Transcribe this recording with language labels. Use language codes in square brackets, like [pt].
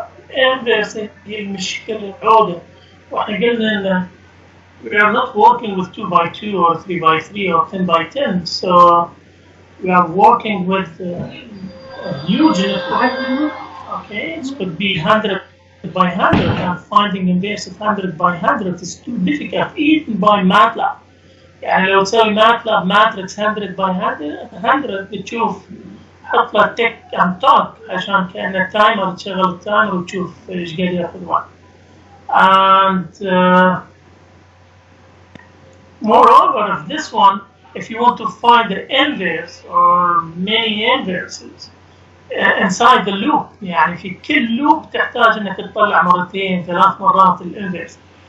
[ar] Inverse هي المشكلة العودة. واحنا قلنا إن [en] we are not working with 2 by 2 or 3 by 3 or 10 by 10, so we are working with a huge network. Okay, it could be 100 by 100, and finding inverse of 100 by 100 is too difficult even by MATLAB. [ar] يعني لو تسوي MATLAB matrix 100 by 100 بتشوف حط له تك and talk عشان كأنه تايمر، تشغل التايمر وتشوف ايش قاعد ياخذ وقت. [en] And moreover, of this one, if you want to find the inverse or many inverses inside the loop، [ar] يعني في كل loop تحتاج انك تطلع مرتين 3 مرات الانفرس.